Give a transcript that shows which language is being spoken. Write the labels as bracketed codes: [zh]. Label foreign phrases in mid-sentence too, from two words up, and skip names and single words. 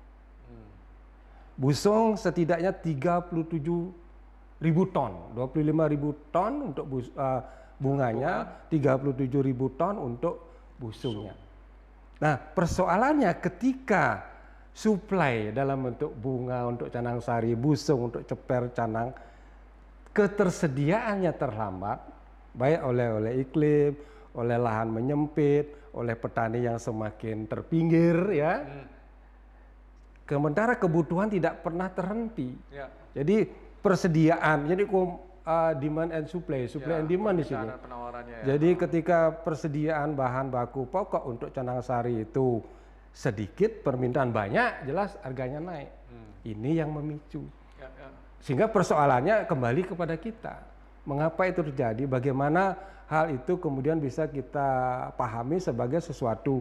[id] Busung setidaknya 37.000 ton. 25.000 ton untuk bunganya, 37.000 ton untuk busungnya. Nah, persoalannya ketika supply dalam bentuk bunga untuk canang sari, busung untuk ceper canang, ketersediaannya terhambat, baik oleh iklim, oleh lahan menyempit, oleh petani yang semakin terpinggir, ya. Sementara kebutuhan tidak pernah terhenti. Ya. Jadi persediaan, jadi [en] demand and supply and demand [id] di sini. Penawarannya, ya. Jadi ketika persediaan bahan baku pokok untuk canang sari itu sedikit, permintaan banyak, jelas harganya naik. Ini yang memicu. Ya, ya. Sehingga persoalannya kembali kepada kita. Mengapa itu terjadi? Bagaimana hal itu kemudian bisa kita pahami sebagai sesuatu.